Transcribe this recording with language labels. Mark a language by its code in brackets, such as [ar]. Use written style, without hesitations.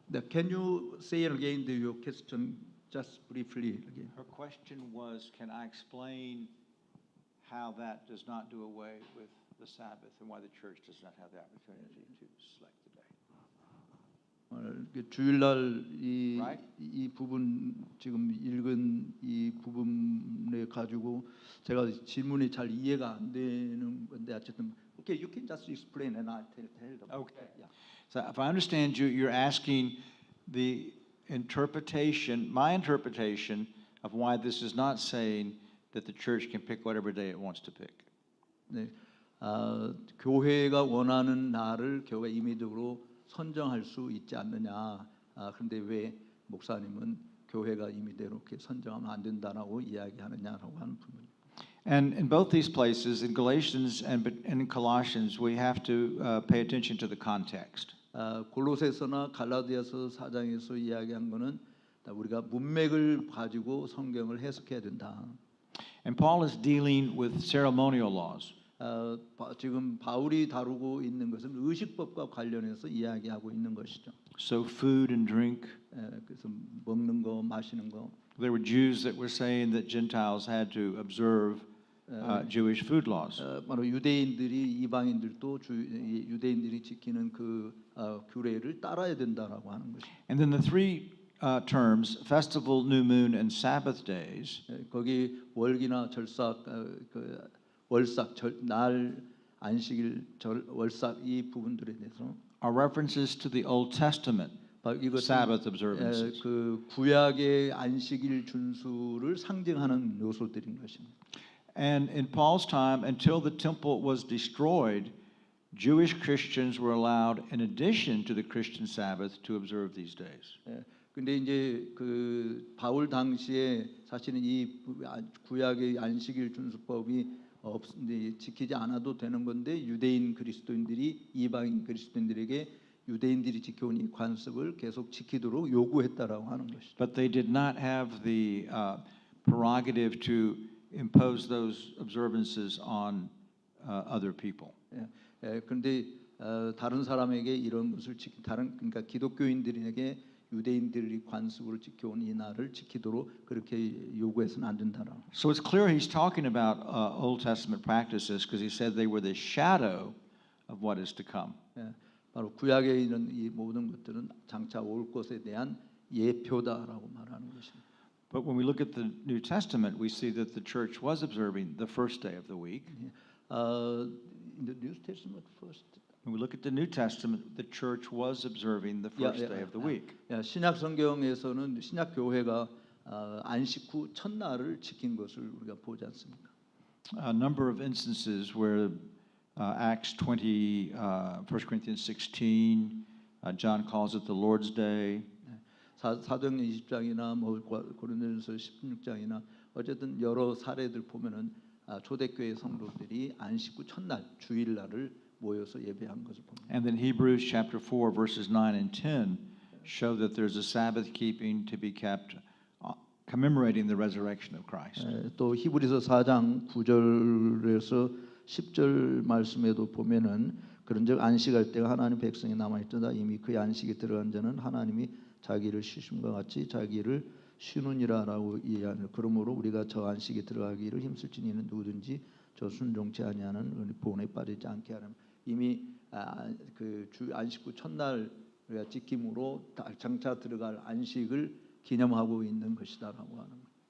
[en] can you say again your question? just briefly again. Her question was, can I explain how that does not do away with the Sabbath and why the church does not have the opportunity to select the day? [ko] 주일날 [en] Right. [ko] 이 부분 지금 읽은 이 부분에 가지고 제가 질문이 잘 이해가 안 되는 건데 어쨌든 [en] okay, you can just explain and I'll tell them. Okay. Yeah. So if I understand you, you're asking the interpretation, my interpretation of why this is not saying that the church can pick whatever day it wants to pick. [ko] 네, 교회가 원하는 날을 교회 임의적으로 선정할 수 있지 않느냐. 그런데 왜 목사님은 교회가 임의대로 이렇게 선정하면 안 된다라고 이야기하느냐라고 하는 부분. [en] And in both these places, in Galatians and in Colossians, we have to pay attention to the context. [ko] 골로새서나 갈라디아서 4장에서 이야기한 거는 우리가 문맥을 가지고 성경을 해석해야 된다. [en] And Paul is dealing with ceremonial laws. [ko] 지금 바울이 다루고 있는 것은 의식법과 관련해서 이야기하고 있는 것이죠. [en] So food and drink. [ko] 그래서 먹는 거, 마시는 거. [en] There were Jews that were saying that Gentiles had to observe Jewish food laws. [ko] 바로 유대인들이 이방인들도 유대인들이 지키는 그 규례를 따라야 된다라고 하는 것이죠. [en] And then the three terms, festival, new moon, and Sabbath days. [ko] 거기 월기나 절삭, 월삭, 날, 안식일, 월삭 이 부분들에 대해서 [en] Are references to the Old Testament Sabbath observances. [ko] 그 구약의 안식일 준수를 상징하는 요소들인 것입니다. [en] And in Paul's time, until the temple was destroyed, Jewish Christians were allowed, in addition to the Christian Sabbath, to observe these days. [ko] 근데 이제 그 바울 당시에 사실은 이 구약의 안식일 준수법이 지키지 않아도 되는 건데 유대인 그리스도인들이 이방인 그리스도인들에게 유대인들이 지켜온 이 관습을 계속 지키도록 요구했다라고 하는 것이죠. [en] But they did not have the prerogative to impose those observances on other people. [ko] 그런데 다른 사람에게 이런 것을 그러니까 기독교인들에게 유대인들이 관습으로 지켜온 이 날을 지키도록 그렇게 요구해서는 안 된다라고. [en] So it's clear he's talking about Old Testament practices because he said they were the shadow of what is to come. [ko] 바로 구약에 있는 이 모든 것들은 장차 올 것에 대한 예표다라고 말하는 것입니다. [en] But when we look at the New Testament, we see that the church was observing the first day of the week. In the New Testament first. When we look at the New Testament, the church was observing the first day of the week. [ko] 신약 성경에서는 신약 교회가 안식 후 첫날을 지킨 것을 우리가 보지 않습니까? [en] A number of instances where Acts 20, 1 Corinthians 16, John calls it the Lord's Day. [ko] 사도행전 20장이나 뭐 고린도전서 16장이나 어쨌든 여러 사례들 보면은 초대교회 성도들이 안식 후 첫날 주일날을 모여서 예배한 것을 봅니다. [en] And then Hebrews chapter 4 verses 9 and 10 show that there's a Sabbath keeping to be kept commemorating the resurrection of Christ. [ko] 또 히브리서 4장 9절에서 10절 말씀에도 보면은 그런즉 안식할 때가 하나님 백성이 남아 있도다 이미 그 안식에 들어간 자는 하나님이 자기를 쉬심과 같이 자기를 쉬느니라라고 이해하는 그러므로 우리가 저 안식에 들어가기를 힘쓸지니 이는 누구든지 저 순종치 아니하는 본에 빠지지 않게 하는 이미 그 주 안식 후 첫날 우리가 지킴으로 장차 들어갈 안식을 기념하고 있는 것이다라고 하는 거예요.